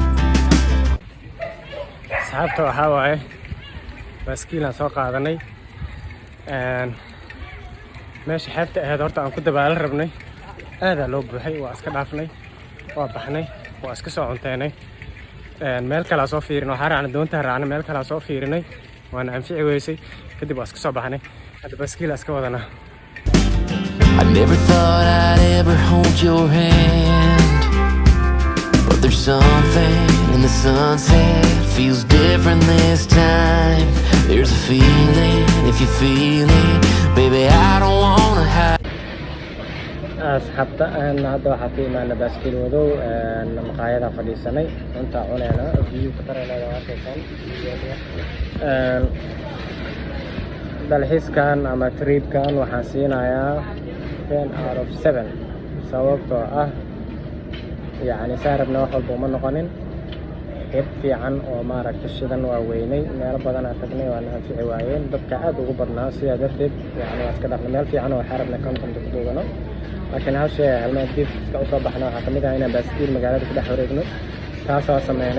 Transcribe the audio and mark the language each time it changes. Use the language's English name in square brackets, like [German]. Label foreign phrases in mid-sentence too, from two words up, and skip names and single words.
[Somali] asxaabta waxaa waaye baaskiilaan soo qaadanay meesha xeebta ahayd horta aan ku dabaalan rabnay aadaa loo buuxay, waa iska dhaafnay, waa baxnay, waa iska soo cunteynay. meel kalaa soo fiirinay, waxaa raacnay doontaa raacnay, meel kalaa soo fiirinay, waana anfici weysay, kadib waa iska soo baxnay. hadda baaskiil iska wadanaa. [English] I never thought I'd ever hold your hand, but there's something in the sunset feels different this time. There's a feeling, if you feel it, baby, I don't wanna hide. [Somali] asxaabta hadda waxaa ku imaana baaskiil wadow, maqaayada fadhiisanay, cuntaa cunayna, view ka taranayna waa arkaysan. dalxiiskan ama tripkan waxaan siinayaa [English] 10 out of 7 [Somali] sababtoo ah yacni saa rabna wax walba uma noqonin. xeeb fiican oo maaragta shidan waa weynay, meelo badan aan tagnay waana anfici waayeen, dadka aad ugu badnaa, sidaa darteed yacni waa iska dhaqnay. meel fiican oo waxaa rabnay content ku duugano, laakiin hal shay halmeen diifka usoo baxna waxaa kamid ah inaan baaskiil magaalada ku dhex wareegno, taasoo sameynay.